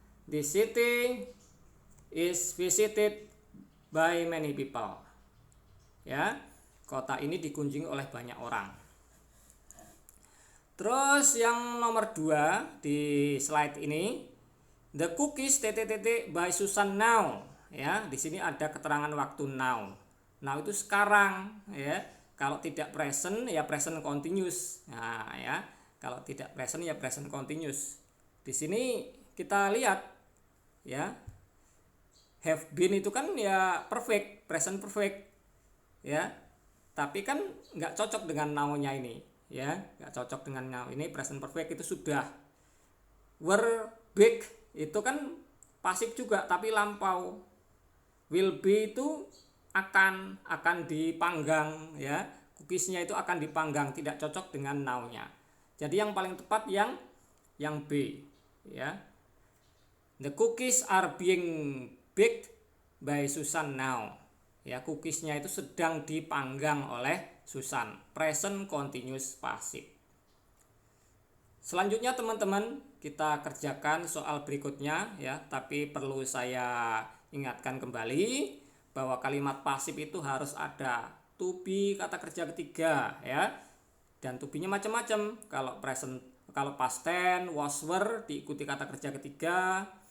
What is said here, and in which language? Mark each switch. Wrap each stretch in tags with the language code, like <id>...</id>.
<en>The city is visited by many people.</en> <id>Ya, kota ini dikunjungi oleh banyak orang. Terus yang nomor 2 di slide ini,</id> <en>the cookies by Susan now.</en> <id>Ya, di sini ada keterangan waktu now. Now itu sekarang ya. Kalau tidak present ya present continuous. Nah, ya. Kalau tidak present ya present continuous. Di sini kita lihat ya. Have been itu kan ya perfect, present perfect. Ya. Tapi kan nggak cocok dengan now-nya ini, ya. Nggak cocok dengan now. Ini present perfect itu sudah. Were big itu kan pasif juga tapi lampau. Will be itu akan dipanggang ya, cookiesnya itu akan dipanggang, tidak cocok dengan now-nya. Jadi yang paling tepat yang B ya.</id> <en>The cookies are being baked by Susan now.</en> <id>Ya, cookiesnya itu sedang dipanggang oleh Susan. Present continuous pasif. Selanjutnya teman-teman, kita kerjakan soal berikutnya ya, tapi perlu saya ingatkan kembali bahwa kalimat pasif itu harus ada to be kata kerja ketiga ya. Dan to be-nya macam-macam. Kalau past tense, was, were diikuti kata kerja ketiga.</id>